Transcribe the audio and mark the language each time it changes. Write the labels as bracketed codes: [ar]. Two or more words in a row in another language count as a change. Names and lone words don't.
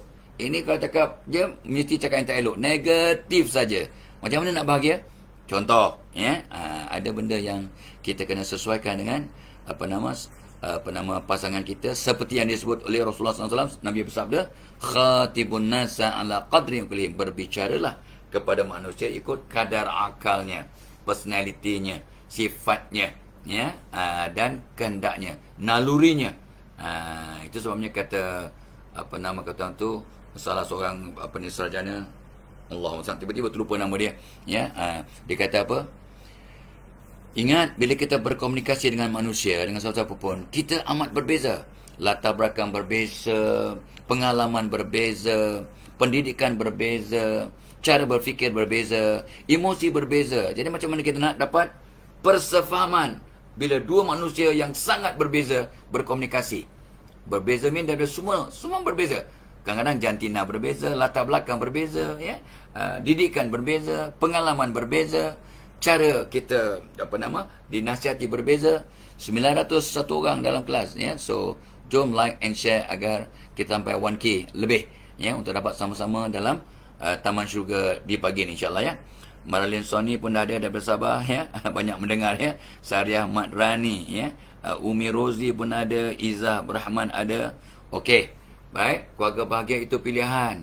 [ms] Ini kalau cakap je, mesti cakap yang tak elok, negatif saja. Macam mana nak bahagia? Contoh, ya, ada benda yang kita kena sesuaikan dengan pasangan kita, seperti yang disebut oleh Rasulullah SAW. Nabi bersabda, [ar] خاطبوا الناس على قدر عقولهم, [ms] berbicaralah kepada manusia ikut kadar akalnya, personalitinya, sifatnya, ya, dan kehendaknya, nalurinya. Itu sebabnya kata kata tu salah seorang sarjana, [ar] اللهم صل, [ms] tiba-tiba terlupa nama dia, ya. Dia kata apa? Ingat, bila kita berkomunikasi dengan manusia, dengan siapa pun, kita amat berbeza. Latar belakang berbeza, pengalaman berbeza, pendidikan berbeza, cara berfikir berbeza, emosi berbeza. Jadi macam mana kita nak dapat persefahaman bila dua manusia yang sangat berbeza berkomunikasi? Berbeza mean dari semua berbeza. Kadang-kadang jantina berbeza, latar belakang berbeza, ya, didikan berbeza, pengalaman berbeza, cara kita dinasihati berbeza. 901 orang dalam kelas, ya. So jom [en] like and share [ms] agar kita sampai 1K lebih, ya, untuk dapat sama-sama dalam Taman Syurga di pagi ni, insyaAllah, ya. Maralin Sony pun dah ada daripada Sabah, ya. Banyak mendengar, ya. Sariah Madrani, ya. Umi Rozi pun ada, Izzah Rahman ada. Okey, baik, keluarga bahagia itu pilihan.